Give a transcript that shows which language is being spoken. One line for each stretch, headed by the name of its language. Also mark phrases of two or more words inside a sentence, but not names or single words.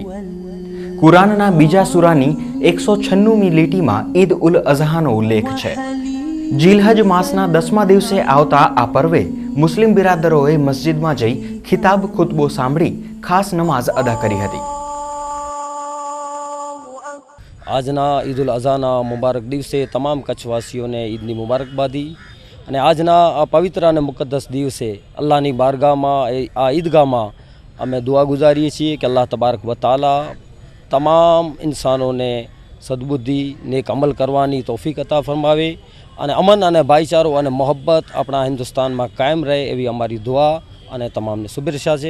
Gujarati: કુરાનના બીજા સૂરાની 196મી લીટીમાં ઈદ ઉલ અઝહાનો ઉલ્લેખ છે। જીલહજ માસના 10મા દિવસે આવતા આ પર્વે મુસ્લિમ બિરાદરોએ મસ્જિદમાં જઈ ખિતાબ ખુતબો સાંભળી ખાસ નમાઝ અદા કરી હતી। આજના ઈદ ઉલ અઝહા મુબારક દિવસે તમામ કચ્છવાસીઓને ઈદની મુબારકબાદી અને આજના આ પવિત્ર અને મુકદ્દસ દિવસે અલ્લાહની બારગાહમાં આ ઈદગાહમાં અમે દુઆ ગુજારીએ છીએ કે
Arabic: الله تبارك و تعالى
Gujarati: તમામ ઇન્સાનોને સદબુદ્ધિ નેક અમલ કરવાની તૌફીક અતા ફરમાવે અને અમન અને ભાઈચારો અને મોહબ્બત આપણા હિન્દુસ્તાનમાં કાયમ રહે એવી અમારી દુઆ અને તમામને શુભેચ્છા છે।